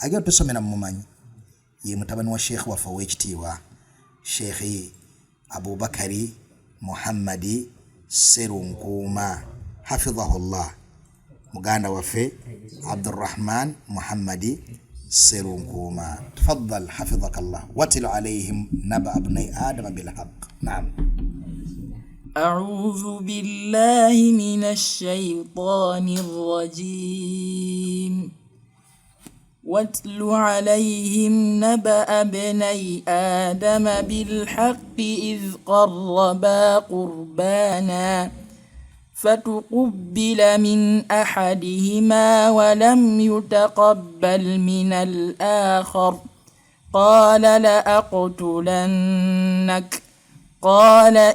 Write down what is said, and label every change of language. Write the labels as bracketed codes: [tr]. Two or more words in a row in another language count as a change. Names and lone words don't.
[lg] Agenda tusomera mumumanyi ye mutabani wa Sheikh waffe ow'ekitiibwa Sheikh Abubakari Muhammadi Serunkuuma hafidhahullah, muganda waffe Abdurrahman Muhammadi Serunkuuma. [ar] تفضل حفظك الله. واتل عليهم نبأ ابني آدم بالحق نعم. أعوذ بالله من الشيطان الرجيم. واتل عليهم نبأ ابني آدم بالحق إذ قربا قربانا فتقبل من أحدهما ولم يتقبل من الآخر قال لأقتلنك قال